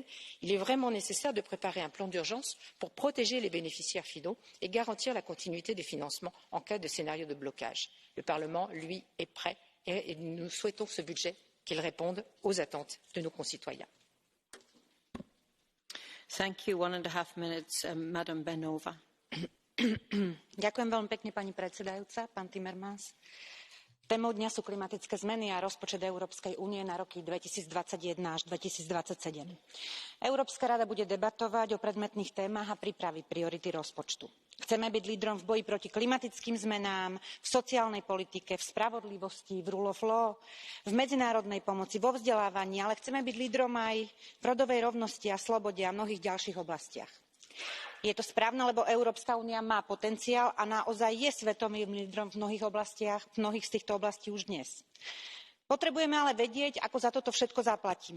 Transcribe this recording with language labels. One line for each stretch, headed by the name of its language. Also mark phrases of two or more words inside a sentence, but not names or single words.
French: Il est vraiment nécessaire de préparer un plan d'urgence pour protéger les bénéficiaires finaux et garantir la continuité des financements en cas de scénario de blocage. Le Parlement, lui, est prêt et nous souhaitons ce budget qu'il réponde aux attentes de nos concitoyens.
Slovak: Ďakujem veľmi pekne, pani predsedajúca, pán Timmermans. Témou dňa sú klimatické zmeny a rozpočet Európskej únie na roky 2021 až 2027. Európska rada bude debatovať o predmetných témach a pripraví priority rozpočtu. Chceme byť lídrom v boji proti klimatickým zmenám, v sociálnej politike, v spravodlivosti, v
English: rule of law,
Slovak: v medzinárodnej pomoci, vo vzdelávaní, ale chceme byť lídrom aj v rodovej rovnosti a slobode a mnohých ďalších oblastiach. Je to správne, lebo Európska únia má potenciál a naozaj je svetovým lídrom v mnohých z týchto oblastí už dnes. Potrebujeme ale vedieť, ako za toto všetko zaplatíme.